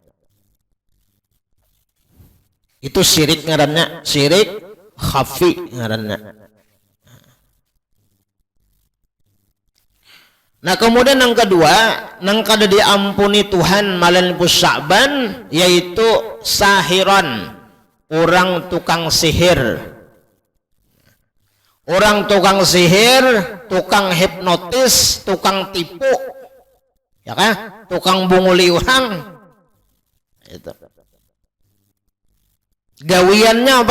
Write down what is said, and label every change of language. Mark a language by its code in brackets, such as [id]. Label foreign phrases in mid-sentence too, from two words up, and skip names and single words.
[bjn] Itu syirik ngaranna, syirik khafi ngaranna. [id] Nah kemudian yang kedua, yang kada diampuni Tuhan malam Sya'ban yaitu sahiran, orang tukang sihir. Orang tukang sihir, tukang hipnotis, tukang tipu, ya kan? [bjn] Tukang bunguli orang. Itu. Gawiannya apa?